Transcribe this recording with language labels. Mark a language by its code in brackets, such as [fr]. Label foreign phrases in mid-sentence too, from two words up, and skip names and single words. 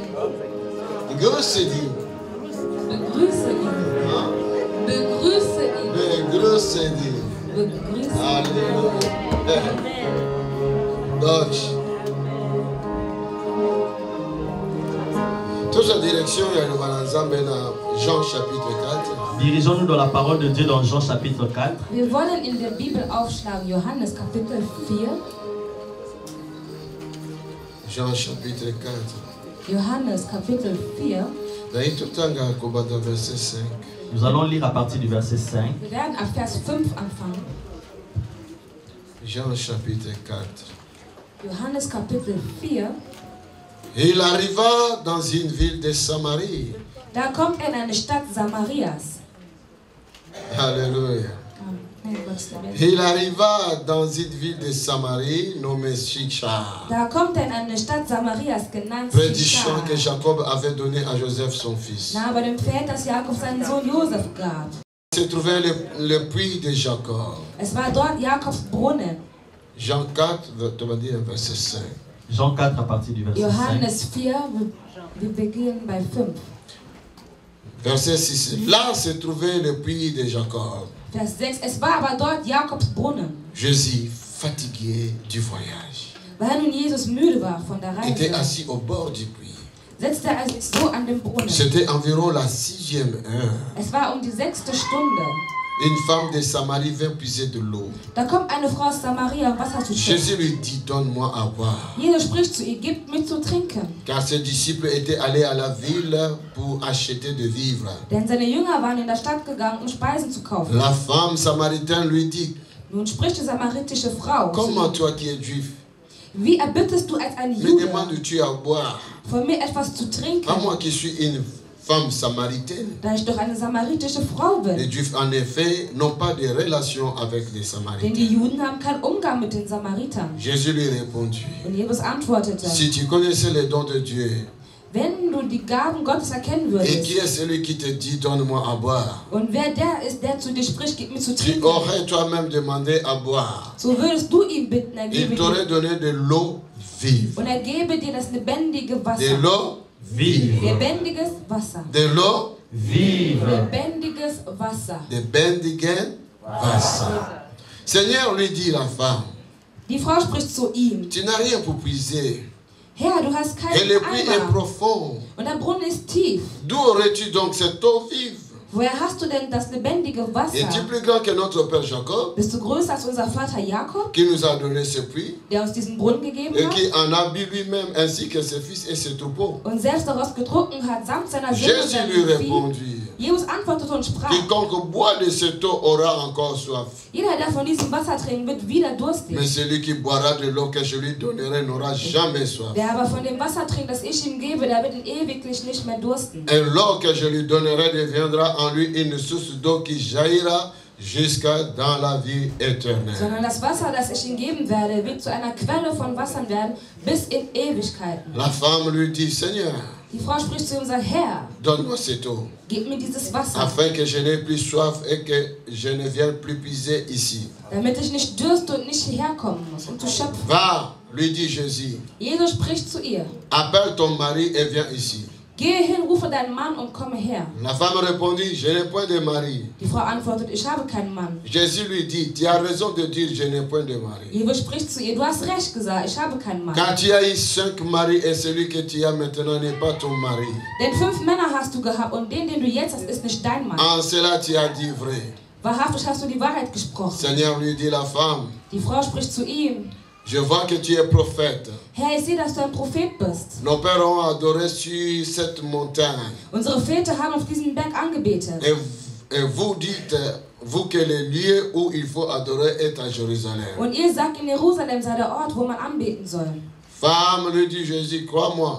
[fr] Grâce dit. [de] Begrüße ihn. [fr] Hein? [de] Begrüße ihn. [fr] Mais grâce dit. [de] Begrüße ihn. [fr] Alléluia. Donc, toute sa direction, il y a le Balanzambe dans Jean chapitre 4. Dirigeons-nous dans la parole de Dieu dans Jean chapitre 4. [de] Wir wollen in der Bibel aufschlagen, Johannes Kapitel 4. [fr] Jean chapitre 4. [de] Johannes Kapitel 4. [fr] D'ailleurs, tout le temps, on va dans verset 5. Nous allons lire à partir du verset 5. [de] Wir werden ab Vers 5 anfangen. [fr] Jean chapitre 4. [de] Johannes Kapitel 4. [fr] Et il arriva dans une ville de Samarie. [de] Da kommt er in eine Stadt Samarias. [fr] Alléluia. [de] Nein, Gottes Willen. [fr] Et il arriva dans une ville de Samarie nommée Sychar. [de] Da kommt er in eine Stadt Samarias genannt [fr] Près du champ [de] Sychar. [fr] que Jacob avait donné à Joseph son fils. [de] Nahe bei dem Pferd, das Jakob seinen Sohn Josef gab. [fr] Se trouvait le puits de Jacob. [de] Es war dort Jakobs Brunnen. [fr] Jean 4, tu vas dire verset 5. Jean 4 à partir du verset 5. [de] Johannes 4, wir beginnen bei 5. [fr] Verset 6. Là se trouvait le puits de Jacob. [de] Vers 6. Es war aber dort Jakobs Brunnen. [fr] Jésus, fatigué du voyage, [de] Weil nun Jesus müde war von der [fr] était [de] Reise, [fr] assis au bord du puits. [de] setzte er sich so an den Brunnen. [fr] C'était environ la 6e heure. [de] Es war um die 6. Stunde. [fr] Une femme de Samarie vint puiser de l'eau. [de] Da kommt eine Frau aus Samaria, um Wasser zu [fr] Jésus [de] schöpfen. [fr] lui dit, donne-moi à boire. [de] Jesus spricht zu ihr, gib mir zu trinken. [fr] Car ses disciples étaient allés à la ville pour acheter de vivres. [de] Denn seine Jünger waren in der Stadt gegangen, um Speisen zu kaufen. [fr] La femme samaritaine lui dit, [de] Nun spricht die samaritische Frau zu [fr] comment [de] ihm, [fr] toi qui es juif, [de] wie erbittest du als ein [fr] me [de] Jude [fr] demandes-tu à boire? [de] von mir etwas zu trinken, [fr] Pas moi qui suis une femme samaritaine. [de] da ich doch eine samaritische Frau [fr] Les [de] bin? [fr] juifs en effet n'ont pas de relation avec les [de] Denn die [fr] samaritains. [de] Juden haben keinen Umgang mit den Samaritern. [fr] Jésus lui répondit, [de] Und Jesus antwortete, [fr] si tu connaissais les dons de Dieu, [de] wenn du die Gaben Gottes erkennen [fr] et qui [de] würdest, [fr] est celui qui te dit donne-moi à boire, [de] und wer der ist, der zu dir spricht, gib mir zu [fr] tu [de] trinken, [fr] aurais toi-même demandé à boire. [de] so würdest du ihm bitten, er [fr] Il [de] gebe [fr] t'aurait [de] dir, [fr] donné de l'eau vive. [de] und er gebe dir das lebendige [fr] De [de] Wasser. [fr] l'eau, Vive. [de] Lebendiges Wasser. [fr] de l'eau, Vive. [de] Lebendiges Wasser. de bendigen Wasser. [fr] Seigneur lui dit la femme, [de] Die Frau spricht zu ihm, [fr] tu n'as rien pour puiser. [de] Herr, du hast [fr] Et [de] keinen [fr] le puits est [de] Eimer [fr] profond. [de] und der Brunnen ist tief. [fr] D'où aurais-tu donc cette eau vive? [de] Woher hast du denn das lebendige Wasser? [fr] Es-tu plus grand que notre Père Jacob, [de] Bist du größer als unser Vater Jakob, [fr] qui nous a donné ce puits, [de] der uns diesen Brunnen gegeben [fr] et [de] hat [fr] qui en a bu lui-même, ainsi que ses fils et ses troupeaux? [de] und selbst daraus getrunken hat, samt seiner Söhne und [fr] Jésus [de] seinem [fr] lui [de] Vieh? [fr] répondit, [de] Jesus antwortete und sprach, [fr] quiconque boit de cette eau aura encore soif. [de] jeder, der von diesem Wasser trinkt, wird wieder durstig. [fr] Mais celui qui boira de l'eau que je lui donnerai n'aura jamais soif. [de] Der aber von dem Wasser trinkt, das ich ihm gebe, der wird ihn ewiglich nicht mehr dursten. [fr] Et l'eau que je lui donnerai deviendra en lui une source d'eau qui jaillira jusqu'à dans la vie éternelle. [de] Sondern das Wasser, das ich ihm geben werde, wird zu einer Quelle von Wassern werden, bis in Ewigkeiten. [fr] La femme lui dit, Seigneur, [de] Die Frau spricht zu ihm und sagt, Herr, [fr] donne-moi cette eau, [de] gib mir dieses Wasser, [fr] afin que je n'ai plus soif et que je ne vienne plus puiser ici. [de] damit ich nicht dürste und nicht hierher kommen muss, um zu schöpfen. [fr] Va, lui dit Jésus, [de] Jesus spricht zu ihr, [fr] appelle ton mari et viens ici. [de] gehe hin, rufe deinen Mann und komme her. [fr] La femme répondit, je n'ai point de mari. [de] Die Frau antwortet, ich habe keinen Mann. [fr] Jésus lui dit, tu as raison de dire, je n'ai point de mari. [de] Jesus spricht zu ihr, du hast recht gesagt, ich habe keinen Mann. [fr] Car tu as eu 5 maris et celui que tu as maintenant n'est pas ton mari. [de] Denn 5 Männer hast du gehabt und den du jetzt hast, ist nicht dein Mann. [fr] En cela tu as dit vrai. [de] Wahrhaftig hast du die Wahrheit gesprochen. [fr] Seigneur lui dit la femme, [de] Die Frau spricht zu ihm, [fr] je vois que tu es prophète. [de] Herr, ich sehe, dass du ein Prophet bist. [fr] Nos pères ont adoré sur cette montagne. [de] Unsere Väter haben auf diesem Berg angebetet. [fr] Et vous dites, vous, que le lieu où il faut adorer est à Jérusalem. [de] Und ihr sagt, in Jerusalem sei der Ort, wo man anbeten soll. [fr] Femme, lui dit Jésus, crois-moi.